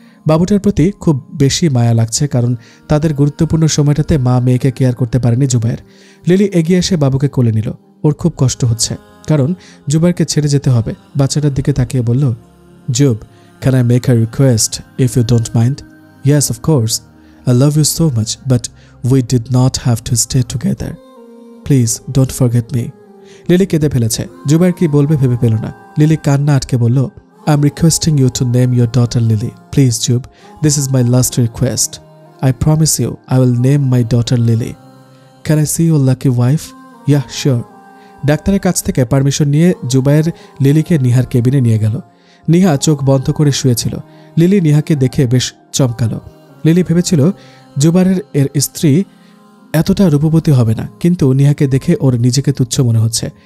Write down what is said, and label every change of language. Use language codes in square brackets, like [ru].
[bn] বাবুটার প্রতি খুব বেশি মায়া লাগছে, কারণ তাদের গুরুত্বপূর্ণ সময়টাতে মা মেয়েকে কেয়ার করতে পারেনি জুবাইর। লিলি এগিয়ে এসে বাবুকে কোলে নিল। ওর খুব কষ্ট হচ্ছে, কারণ জুবাইরকে ছেড়ে যেতে হবে। বাচ্চাটার দিকে তাকিয়ে বলল, [en] Zub, can I make a request if you don't mind? Yes, of course. I love you so much, but we did not have to stay together. Please don't forget me. [bn] Lily কেঁদে ফেলেছে। জুবাইর কি বলবে ভেবে পেল না। লিলি কান্না আটকে বলল, [en] I'm requesting you to name your daughter Lily. Please, Jub, this is my last request. I promise you, I will name my daughter Lily. Can I see your lucky wife? Yeah, sure. [bn] ডাক্তারের কাছ থেকে permission নিয়ে জুবাইর লিলিকে নিহার কেবিনে নিয়ে গেল। নিহা চোখ বন্ধ করে শুয়েছিল। লিলি নিহাকে দেখে বেশ চমকালো। লিলি ভেবেছিল জুবাইরের এর স্ত্রী এতটা রূপবতী হবে না, কিন্তু নিহাকে দেখে ওর নিজেকে তুচ্ছ মনে হচ্ছে।